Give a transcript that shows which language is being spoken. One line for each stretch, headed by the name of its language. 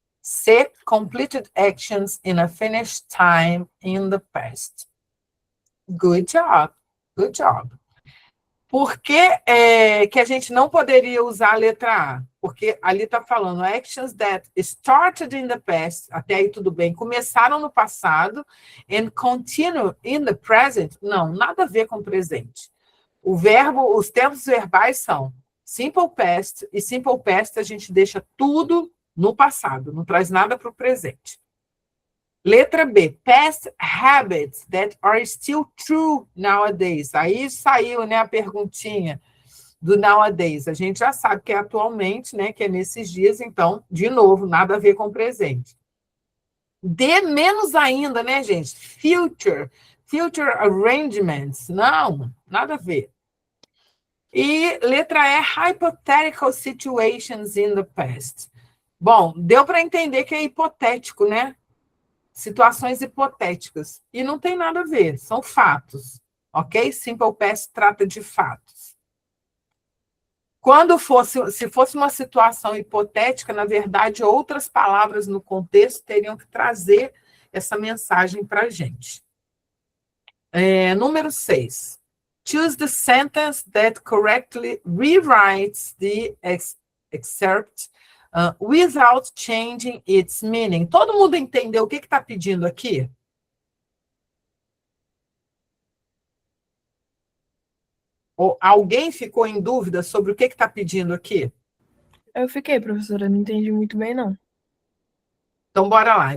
English: C, completed actions in a finished time in the past. Good job. Good job.
Portuguese: Por que, que a gente não poderia usar a letra A? Porque ali está falando
English: actions that started in the past,
Portuguese: até aí tudo bem, começaram no passado,
English: and continue in the present.
Portuguese: Não, nada a ver com presente. O verbo, os tempos verbais são simple past, e simple past a gente deixa tudo no passado, não traz nada para o presente.
English: Letra B, past habits that are still true nowadays.
Portuguese: Aí saiu, né, a perguntinha do nowadays. A gente já sabe que é atualmente, né, que é nesses dias, então, de novo, nada a ver com presente. D, menos ainda, né, gente?
English: Future arrangements.
Portuguese: Não, nada a ver. E letra E,
English: hypothetical situations in the past.
Portuguese: Bom, deu para entender que é hipotético, né? Situações hipotéticas. E não tem nada a ver, são fatos. Ok? Simple past trata de fatos. Se fosse uma situação hipotética, na verdade, outras palavras no contexto teriam que trazer essa mensagem para a gente. Número 6.
English: Choose the sentence that correctly rewrites the excerpt without changing its meaning.
Portuguese: Todo mundo entendeu o que está pedindo aqui? Ou alguém ficou em dúvida sobre o que está pedindo aqui? Eu fiquei, professora, não entendi muito bem, não. Então, bora lá.